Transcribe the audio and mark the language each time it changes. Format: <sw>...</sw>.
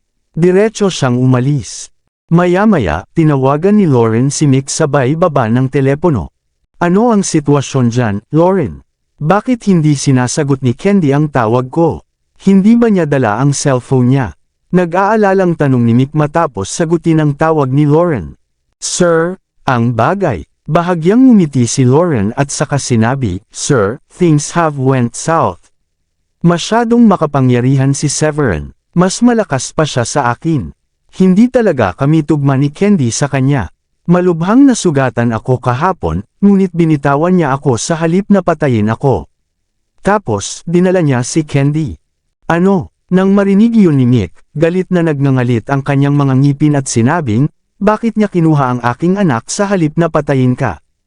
<tl>Diretso siyang umalis. Maya-maya, tinawagan ni Lauren si Mick sabay baba ng telepono. Ano ang sitwasyon dyan, Lauren? Bakit hindi sinasagot ni Candy ang tawag ko? Hindi ba niya dala ang cellphone niya? Nag-aalalang tanong ni Mick matapos sagutin ang tawag ni Lauren. Sir, ang bagay. Bahagyang ngumiti si Lauren at saka sinabi, Sir,</tl> <en>things have went south.</en> <tl>Masyadong makapangyarihan si Severin. Mas malakas pa siya sa akin. Hindi talaga kami tugma ni Candy sa kanya. Malubhang nasugatan ako kahapon, ngunit binitawan niya ako sa halip na patayin ako. Tapos, dinala niya si Candy. Ano? Nang marinig yun ni Mick, galit na nagngangalit ang kanyang mga ngipin at sinabing, bakit niya kinuha ang aking anak sa halip na patayin ka?</tl>